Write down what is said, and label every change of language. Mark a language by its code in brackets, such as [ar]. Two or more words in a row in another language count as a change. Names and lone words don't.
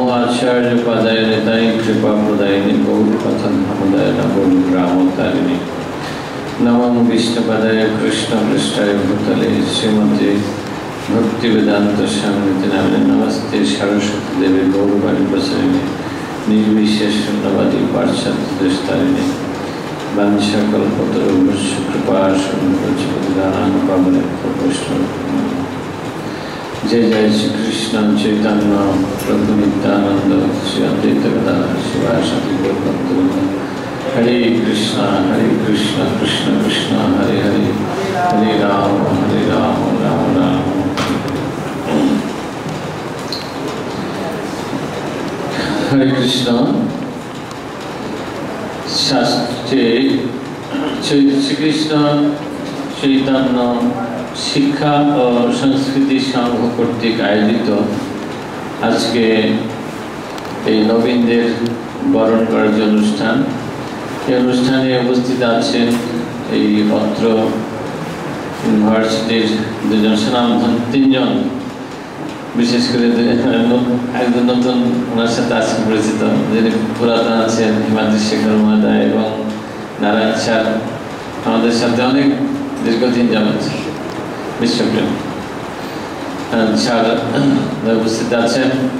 [sa] आचार्य पदाय निताय कृपाप्रदायिने गौरपथनहृदय गौरग्रामोत्तारिणे नमो विष्णुपदाय कृष्णपृष्ठाय भूतले श्रीमते भक्तिवेदांत स्वामिति नामिने नमस्ते सरस्वती देवी गौरवाणी प्रसरिणे निर्विशेष शून्यवादी पार्षद देशतारिणे वंशकल्पतरुभ्यश्च कृपा जय जय श्री कृष्ण चैतन्य प्रभु नित्यानंद श्री अद्वैत गदाधर शिवासादि गौरभक्तवृंद हरे कृष्ण कृष्ण कृष्ण हरे हरे हरे राम राम राम हरे कृष्ण। [bn] শাস্ত্রে শ্রীকৃষ্ণ চৈতন্য শিক্ষা ঔর সংস্কৃতি সংঘ কর্তৃক আয়োজিত আজ কে নবীনদের বরণ করার যে অনুষ্ঠান, এই অনুষ্ঠানে উপস্থিত আছেন এই অত্র ইউনিভার্সিটির দুজন সুনামধন্য তিনজন, বিশেষ করে একজন নতুন ওনার সাথে আজকে পরিচিত, যিনি পুরাতন আছেন হিমাদ্রি শেখর মহোদয় এবং নারায়ণ স্যার আমাদের সাথে অনেক দীর্ঘদিন যাবত বিশ্বপ্রেম স্যার উপস্থিত আছেন।